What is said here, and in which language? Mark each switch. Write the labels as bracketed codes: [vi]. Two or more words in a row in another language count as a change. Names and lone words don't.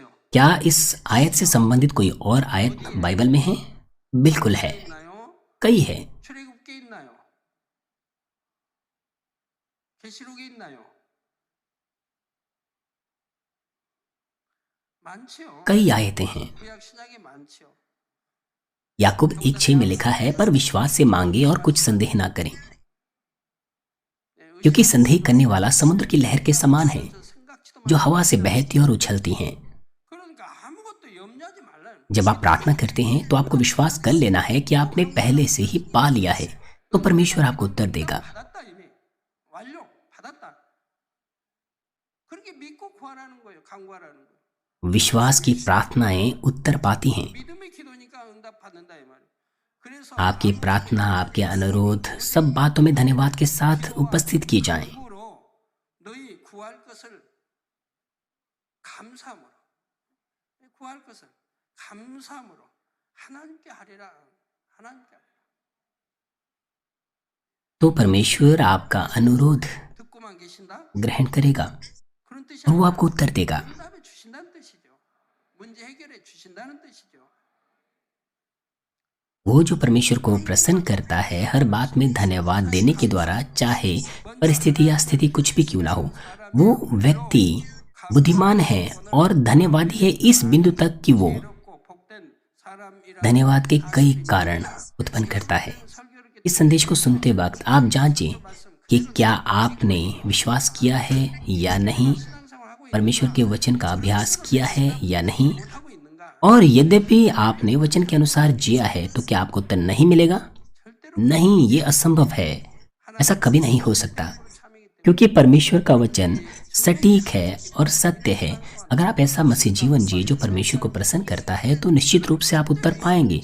[hi] क्या इस आयत से संबंधित कोई और आयत बाइबल में है? बिल्कुल है, [ko] 있나요? [hi] कई है। [ko] 출애굽기에 있나요? 계시록에 있나요? 많지요. [hi] कई आयतें हैं। [ko] 구약 신약에 많지요. [hi] याकूब 1:6 में लिखा है, पर विश्वास से मांगे और कुछ संदेह ना करें, [ko] 예, [hi] क्योंकि संदेह करने वाला समुद्र की लहर के समान है [ko] 생각지도 [hi] जो हवा से बहती और उछलती हैं। [ko] 그러니까 아무것도 염려하지 말라요. [hi] जब आप प्रार्थना करते हैं तो आपको विश्वास कर लेना है कि आपने पहले से ही पा लिया है, तो परमेश्वर आपको उत्तर देगा। [ko] 받았다 이미 완료 받았다. 그렇게 믿고 구하라는 거예요. 간구하라는 거예요. [hi] विश्वास की प्रार्थनाएं उत्तर पाती हैं। [ko] 믿음의 기도니까 응답 받는다 이 말이에요. 그래서 [hi] आपकी प्रार्थना, आपके अनुरोध सब बातों में धन्यवाद के साथ उपस्थित किए जाएं। [ko] 기도로 너희 구할 것을 감사함으로 구할 것을 감사함으로 하나님께 하리라. 하나님께 하리라. [hi] तो परमेश्वर आपका अनुरोध [ko] 듣고만 계신다. [hi] ग्रहण करेगा [ko] 그런 뜻이 [hi] और वो [ko] 아니라 [hi] आपको उत्तर देगा। [ko] 응답해 주신다는 뜻이죠. 문제 해결해 주신다는 뜻이죠. [hi] वो जो परमेश्वर को प्रसन्न करता है हर बात में धन्यवाद देने के द्वारा, चाहे परिस्थिति या स्थिति कुछ भी क्यों ना हो, वो व्यक्ति बुद्धिमान है और धन्यवादी है इस बिंदु तक कि वो [ko] 괴롭고 복된 사람이라 [hi] धन्यवाद के कई कारण उत्पन्न करता है। [ko] 설교를 [hi] इस संदेश को सुनते वक्त आप जांचें कि क्या आपने विश्वास किया है या नहीं, [ko] 신앙생활 하고 [hi] परमेश्वर के वचन का अभ्यास किया है या नहीं, [ko] 하고 있는가? [hi] और यद्यपि आपने वचन के अनुसार जिया है तो क्या आपको उत्तर नहीं मिलेगा? नहीं, ये असंभव है। ऐसा कभी नहीं हो सकता, क्योंकि परमेश्वर का वचन सटीक है और सत्य है। अगर आप ऐसा मसीह जीवन जिए जो परमेश्वर को प्रसन्न करता है तो निश्चित रूप से आप उत्तर पाएंगे।